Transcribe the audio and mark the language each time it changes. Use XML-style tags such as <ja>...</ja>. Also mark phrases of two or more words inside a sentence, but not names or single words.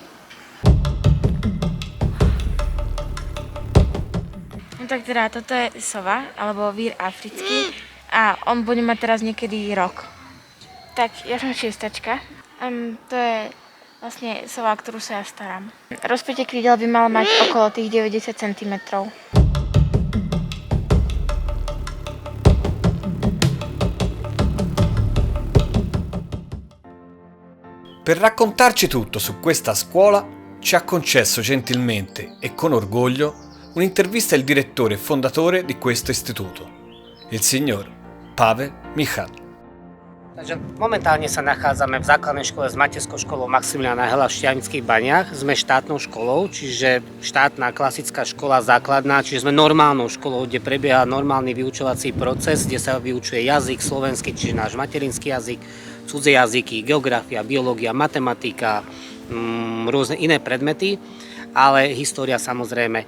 <sk>No tak teda toto je sova, alebo vír africký a on bude mať teraz niekedy rok. Tak ja som šiestačka. To je vlastne sova, ktorú sa ja starám. Rozpätie krídel by mal mať okolo tých 90 cm.</sk> <it>Per raccontarci tutto su questa scuola ci ha concesso gentilmente e con orgoglio un'intervista il direttore e fondatore di questo istituto, il signor Pavel Michal.</it> <sk>Takže momentálne sa nachádzame v základnej škole s materskou školou Maximiliána Hela v Štiavnických Baniach. Sme štátnou školou, čiže štátna klasická škola základná, čiže sme normálnou školou, kde prebieha normálny vyučovací proces, kde sa vyučuje jazyk slovenský, čiže náš materinský jazyk, cudzie jazyky, geografia, biológia, matematika, rôzne iné predmety, ale história samozrejme.</sk>